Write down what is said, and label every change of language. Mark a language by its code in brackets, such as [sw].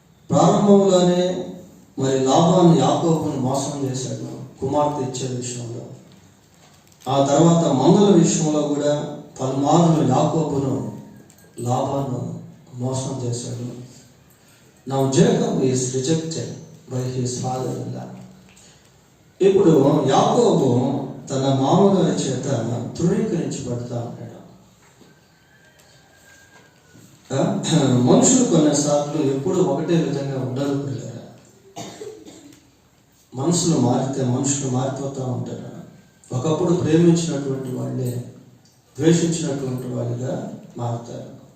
[te] ప్రారంభంలోనే మరి లాబాను యాకోబును మోసం చేశాడు కుమార్తె ఇచ్చే విషయంలో. ఆ తర్వాత మంగళ విషయంలో కూడా పలుమార్లు యాకోబును లాబాను మోసం చేశాడు. [en] Now Jacob is rejected by his father-in-law. [te] ఇప్పుడు యాకోబు తన మామగారి చేత తృణీకరించబడతా ఉన్నాడు. మనుషులు కొన్నిసార్లు ఎప్పుడు ఒకటే విధంగా ఉండరు పిల్లరా. మనుషులు మారిపోతూ ఉంటారు. ఒకప్పుడు ప్రేమించినటువంటి వాళ్ళే ద్వేషించినటువంటి వాళ్ళుగా మారుతారు.